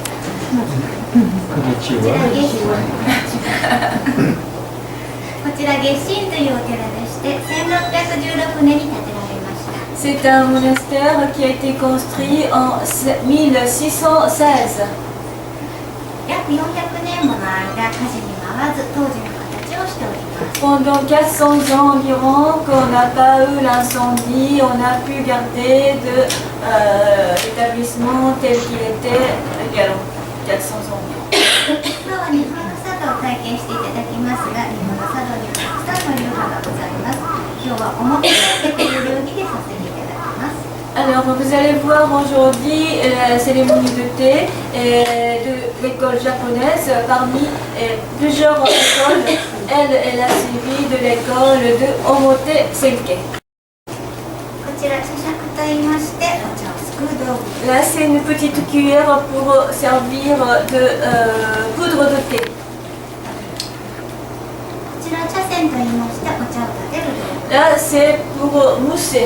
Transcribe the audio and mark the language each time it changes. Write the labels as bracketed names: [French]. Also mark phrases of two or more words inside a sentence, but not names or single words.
[Japanese] こちら月神というお寺でして1616年に建てられました。 [French] C'est un monastère qui a été construit en 1616. [Japanese] 約400年もの間火事に遭わず当時の形をしております。 [French] Pendant 400 ans environ, qu'on n'a pas eu l'incendie, on a pu garder l'établissement tel qu'il était il y a 400 ans environ. [Japanese] 今日は日本の茶道を体験していただきますが、日本の茶道にはたくさんの流派がございます。今日はおもてなしという流儀でさせていただきます。 [French] Alors vous allez voir aujourd'hui la cérémonie de thé de l'école japonaise parmi plusieurs écoles. Elle a suivi de l'école de Omote Senke. [Japanese] こちら茶杓と言いましてお茶をすくう道具。 [French] Là c'est une petite cuillère pour servir de poudre de thé. [Japanese] こちら茶筅と言いましてお茶を立てる道具。 [French] Là c'est pour mousser.